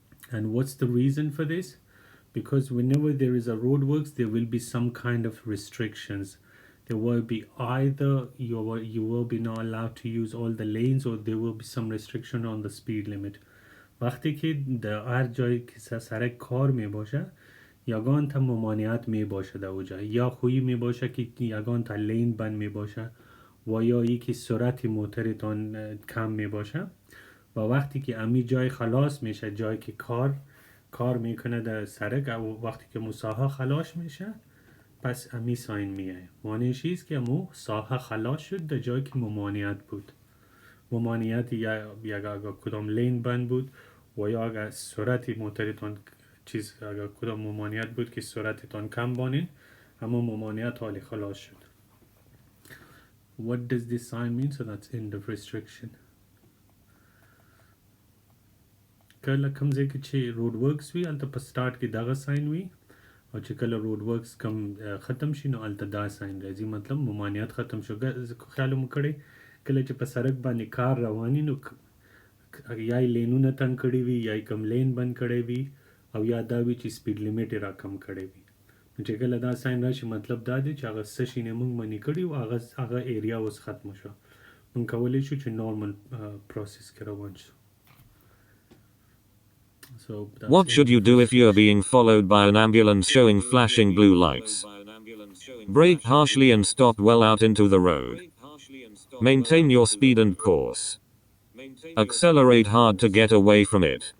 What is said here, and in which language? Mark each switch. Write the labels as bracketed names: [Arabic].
[English] And what's the reason for this? Because whenever there is a roadworks, there will be some kind of restrictions. There will be either you will be not allowed to use all the lanes, or there will be some restriction on the speed limit. [Persian] وقتی که در هر جایی که سر کار می باشه یگان تا ممانعت می باشه در اوجا، یا خویی می باشه که یگان تا لین بند می باشه و یا یکی سرعت موترتان کم می باشه و وقتی که امی جای خلاص میشه، جایی که کار میکنه در سرک، وقتی که مساحه خلاص میشه پس امی ساین میه معنیش ایست که امو ساحه خلاص شد در جایی که ممانعت بود. ممانعت یا اگر کدام لین بند بود و یا اگر سرعت موترتان اگر کدام ممانعت بود که سرعتتان کم بانین، اما ممانعت حالی خلاص شد. [English] What does this sign mean? So that's end of restriction. [Pashto] کله کم ځای کې چې روډ ورکس وي هلته په سټارټ کې دغه ساین وي، او چې کله روډ ورکس کم ختم شي نو هلته دا ساین راځي، مطلب ممانعت ختم شو. خیال مو کړی کله چې په سړک باندې کار رواني نو یا لینونه تنګ کړي وي یا کم لین بند کړی وي او یا دا وي چې سپیډ لیمټ را کم کړی وي، نو چې کله دا ساین راشي مطلب دا دی چې هغه څه شي نه موږ منې کړي او هغه ایریا اوس ختم شو، موږ کولی شو چې نورمل پروسس کې روان شو. [English] What should you do if you are being followed by an ambulance showing flashing blue lights? Brake harshly and stop well out into the road. Maintain your speed and course. Accelerate hard to get away from it.